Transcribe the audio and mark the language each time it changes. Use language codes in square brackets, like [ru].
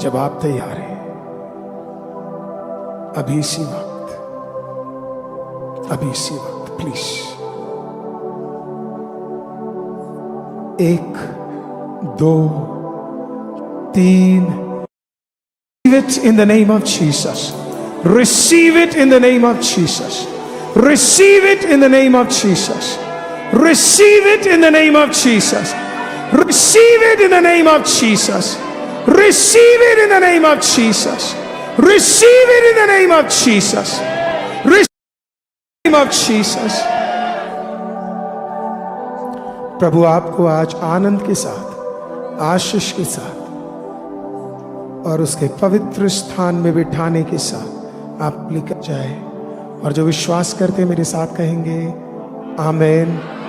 [hi] जब आप तैयार हैं अभी इसी वक्त, अभी इसी वक्त please 1 2 3 [en] Receive it in the name of Jesus. Receive it in the name of Jesus. Receive it in the name of Jesus. Receive it in the name of Jesus. Receive it in the name of Jesus. Receive it in the name of Jesus. Receive it in the name of Jesus. Receive it in the name of Jesus. [hi] प्रभु आपको आज आनंद के साथ, आशीष के साथ और उसके पवित्र स्थान में बिठाने के साथ आप लेकर जाए। और जो विश्वास करते मेरे साथ कहेंगे आमीन।